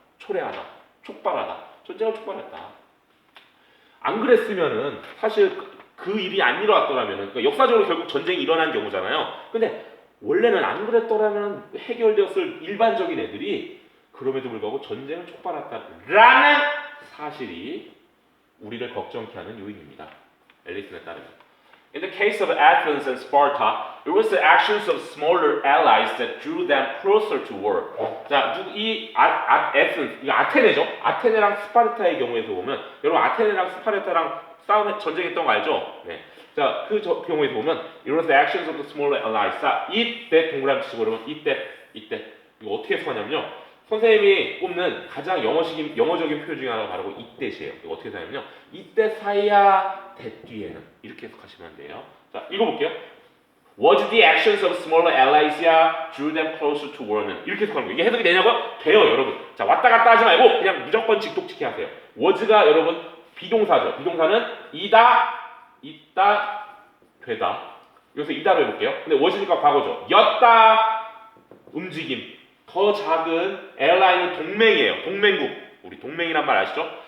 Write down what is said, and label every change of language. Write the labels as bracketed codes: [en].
[ko] 초래하다, 촉발하다, 전쟁을 촉발했다. 안 그랬으면은 사실 그 일이 안 일어났더라면은 그러니까 역사적으로 결국 전쟁이 일어난 경우잖아요. 근데 원래는 안 그랬더라면 해결되었을 일반적인 애들이 그럼에도 불구하고 전쟁을 촉발했다라는 사실이 우리를 걱정케 하는 요인입니다. 앨리슨에 따르면. [en] In the case of Athens and Sparta, it was the actions of smaller allies that drew them closer to war. [ko] 자, 에센스, 이거 아테네죠? 아테네랑 스파르타의 경우에서 보면, 여러분 아테네랑 스파르타랑 전쟁했던 거 알죠? 네. [en] 자, [ko] 그 경우에서 보면, [en] it was the actions of the smaller allies. [ko] 자, 이때 동그라미 치고 그러면 이때 이거 어떻게 해석하냐면요. 선생님이 꼽는 가장 영어적인 표현 중에 하나가 바로 이때시에요. 이거 어떻게 해석하냐면요. 이때 사이야 대 뒤에는 이렇게 해석하시면 돼요. 자, 읽어볼게요. [en] Was the actions of smaller allies drew them closer to war는 [ko] 이렇게 해석하는 거예요. 이게 해석이 되냐고요? 돼요, 여러분. 자, 왔다 갔다 하지 말고 그냥 무조건 직독직해 하세요. was가 여러분 비동사죠. 비동사는 이다, 있다, 되다. 여기서 이다로 해볼게요. 근데 was니까 과거죠. 였다. 움직임. 더 작은 에어라인은 동맹이에요. 동맹국. 우리 동맹이란 말 아시죠?